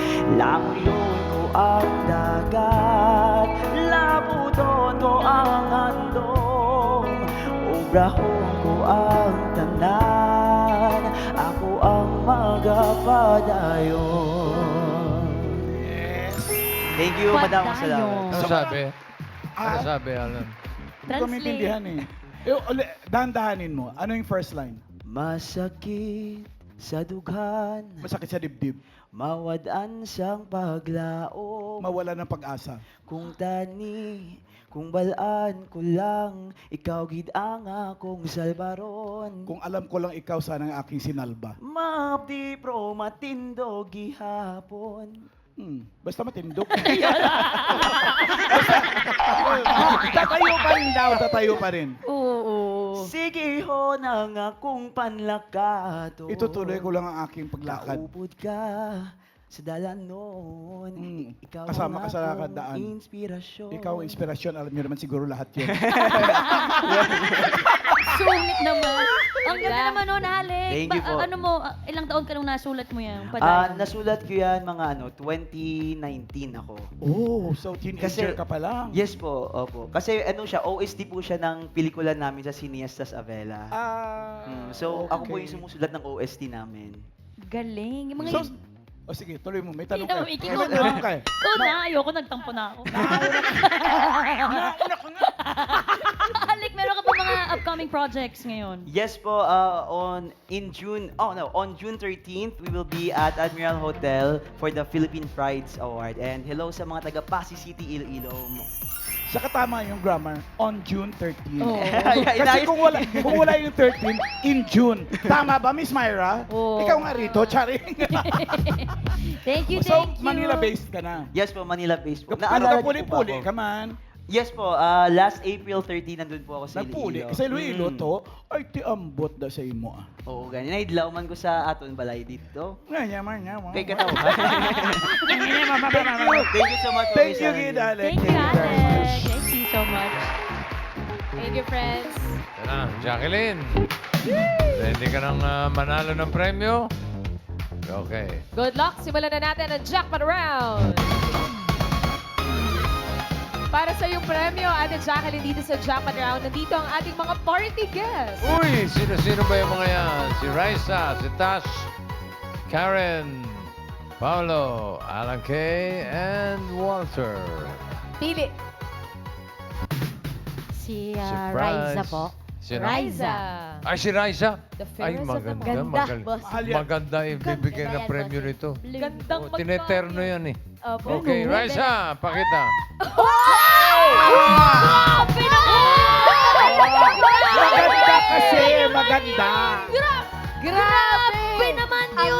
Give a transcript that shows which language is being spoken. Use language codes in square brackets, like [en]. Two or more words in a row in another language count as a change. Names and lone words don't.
[hil] Langoyon ko ang dagat, labuton ko ang handong, obrahon ko ang tanan, ako ang magapadayon. [en] Thank you, [tl] Madam. Salamat. Ano sabi? Ano Ah. sabi, Alan? Hindi ko maintindihan eh. Dahan-dahanin mo. Ano yung [en] first line? [hil] Masakit sa dughan, [tl] Masakit sa dibdib. [hil] mawadaan sang paglaom. [tl] Mawala ng pag-asa. [hil] Kung tani, kung balaan ko lang, ikaw gid ang akong salbaron. [tl] Kung alam ko lang ikaw, sana ang aking sinalba. [hil] Mapdi pro matindo gihapon. Basta matindog. [tl] Tatayo pa rin daw, tatayo pa rin. Oo. [hil] Sige ho nang akong panlakato. [tl] Itutuloy ko lang ang aking paglakad. [hil] Kaupod ka sa dalan noon. Ikaw [tl] Kasama [hil] ang [tl] ka sa [hil] akong [tl] lakad-daan. [hil] inspirasyon. [tl] Ikaw ang inspirasyon, alam niyo naman siguro lahat yun. Sungit naman. Ang ganda naman nun, Alec. Thank you po. Ano mo, ilang taon ka nung nasulat mo yan? Nasulat ko yan mga 2019 ako. Oh, so teenager ka pa lang. Yes po, opo. Kasi siya, OST po siya ng pelikula namin sa Cineastas Avella. So, ako po yung sumusulat ng OST namin. Galing. Yung mga So, sige, tuloy mo. May tanong Ikaw, ka. Iki, May ikaw tanong na. ka. Ikaw na, ayoko, nagtampo na ako. Alec, meron ka pa mga [en] upcoming projects [tl] ngayon? Yes po, [en] on June 13th, we will be at Admiral Hotel for the Philippine Prides Award. [tl] And hello sa mga taga Pasig City, Iloilo. Sa katama yung grammar, [en] on June 13. [tl] Oo. Kasi kung wala yung 13, [en] in June. [tl] Tama ba, Miss Myra? Oo. Ikaw nga rito, charing. [en] Thank you, So, thank you. [tl] Manila-based ka na. Yes po, Manila-based po. Pero Naalala niyo po [hil] kapuli-puli [tl] ako. [hil] ka man. [tl] Yes po, last April 30, nandun po ako sa [hil] Nagpuli. Iloilo. Sa Iloilo to, ay tiambot da sa imo. [tl] Oo, ganyan. [hil] Naidlaw man ko sa aton balay dito. Nga, man. Kay katawa. [en] Thank Thank you so much. Thank you, Miss [hil] Gid [en] Allen. Alec. Thank you, very much. Alec. Thank you so much. Thank you, friends. [tl] Yan na, Jacqueline. Ready ka nang manalo ng premyo? Okay. [en] Good luck. [tl] Simulan na natin ang [en] jackpot round. [tl] Para sa iyong premyo, Ate Jacqueline, dito sa jackpot round, nandito ang ating mga [en] party guests. [tl] Uy, sino-sino ba yung mga yan? Si Raisa, si Tash, Karen, Paolo, Alan Kay, and Walter. Pili. Si [en] Surprise. [tl] Riza po. Sino? Riza. Ay, si Raisa? [en] The [tl] Ay, [en] fairest of them [tl] maganda. [en] all. [tl] Ganda, boss. Mahal yan. Maganda ibibigay Ganda na yan, premyo boss. nito. Gandang Oh, tineterno yan eh. Opo. Okay, Raisa, pakita. Grabe naman! Maganda kasi, maganda. Grabe naman yun